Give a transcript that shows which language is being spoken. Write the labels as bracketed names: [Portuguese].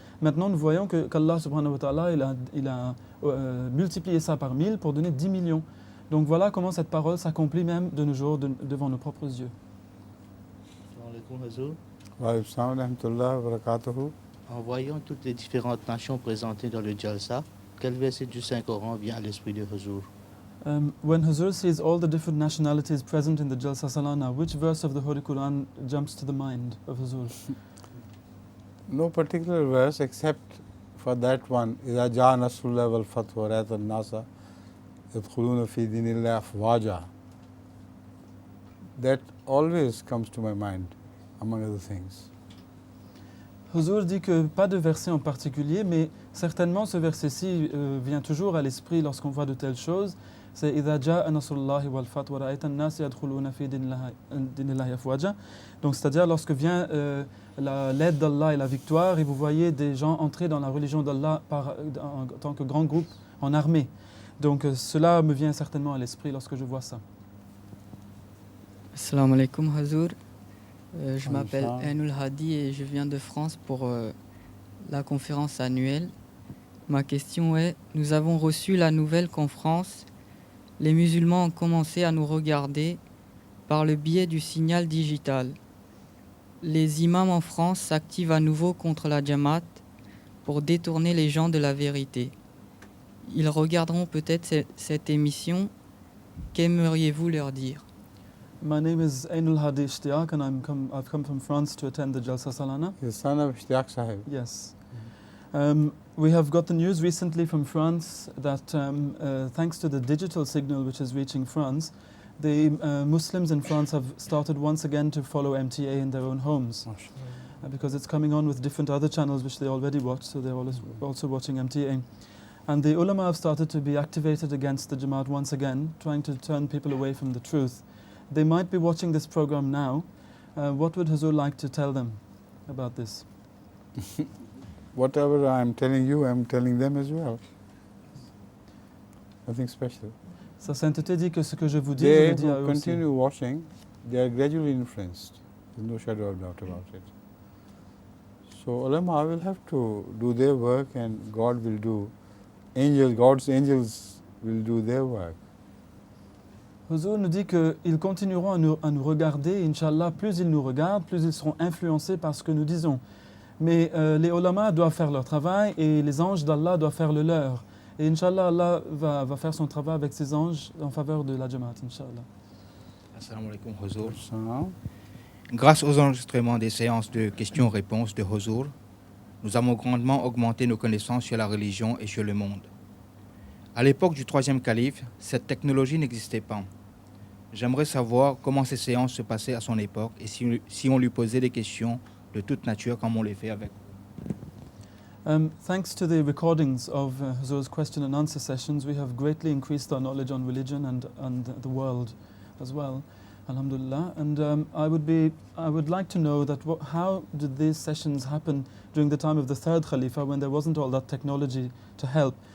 [French] Maintenant, nous voyons qu'Allah [Arabic] subhanahu wa ta'ala, [French] il a multiplié ça par 1000 pour donner 10 millions. Donc, voilà comment cette parole s'accomplit même de nos jours devant nos propres yeux. [Arabic] Wa rahmatullah wa barakatuhu. [French] En voyant toutes les différentes nations présentées dans le Jalsa, quel verset du Saint-Coran vient à l'esprit de Huzur? [English] When Huzur sees all the different nationalities present in the Jalsa Salana, which verse of the Holy Quran jumps to the mind of Huzur? No particular verse except for that one. [Arabic] إذا جاء نصر الله والفتح ورأيت الناس يدخلون في دين الله أفواجا. [English] That always comes to my mind, among other things. [French] Huzur dit que pas de verset en particulier, mais certainement ce verset-ci vient toujours à l'esprit lorsqu'on voit de telles choses. C'est [Arabic] إذا جاء نصر الله والفتح ورأيت الناس يدخلون في دين الله أفواجا. [French] Donc c'est-à-dire lorsque vient l'aide d'Allah et la victoire et vous voyez des gens entrer dans la religion d'Allah en tant que grand groupe en armée. Donc cela me vient certainement à l'esprit lorsque je vois ça. [Arabic] Assalamu alaikum Huzur. [French] Je m'appelle Ainul Hadi et je viens de France pour la conférence annuelle. Ma question est, nous avons reçu la nouvelle qu'en France, les musulmans ont commencé à nous regarder par le biais du signal digital. Les imams en France s'activent à nouveau contre la Jamaat pour détourner les gens de la vérité. Ils regarderont peut-être cette émission. Qu'aimeriez-vous leur dire? [English] My name is Ainul Hadi Ishtiaq and I've come from France to attend the Jalsa Salana. The son of Ishtiaq Sahib. Yes. We have got the news recently from France that thanks to the digital signal which is reaching France, the Muslims in France have started once again to follow MTA in their own homes. Because it's coming on with different other channels which they already watch, so they're also watching MTA. And the ulama have started to be activated against the Jamaat once again, trying to turn people away from the truth. They might be watching this program now. What would Huzur like to tell them about this? Whatever I'm telling you, I'm telling them as well. Nothing special. [French] Sa sainteté dit que ce que je vous dis, je le dis à eux aussi. [English] They continue watching. They are gradually influenced. There's no shadow of doubt about it. So ulama will have to do their work, and God will do. God's angels will do their work. [French] Huzur nous dit qu'ils continueront à nous regarder, Inch'Allah, plus ils nous regardent, plus ils seront influencés par ce que nous disons. Mais les ulama doivent faire leur travail et les anges d'Allah doivent faire le leur. Et Inch'Allah, Allah va faire son travail avec ses anges en faveur de la Jamaat, Inch'Allah. [Arabic] Assalamu alaikum Huzur. [French] Grâce aux enregistrements des séances de questions-réponses de Huzur, nous avons grandement augmenté nos connaissances sur la religion et sur le monde. À l'époque du troisième calife, cette technologie n'existait pas. J'aimerais savoir comment ces séances se passaient à son époque et si on lui posait des questions de toute nature comme on les fait avec. [English] Thanks to the recordings of Huzur's question and answer sessions, we have greatly increased our knowledge on religion and the world as well, alhamdulillah. And I would like to know that how did these sessions happen during the time of the third Khalifa when there wasn't all that technology to help?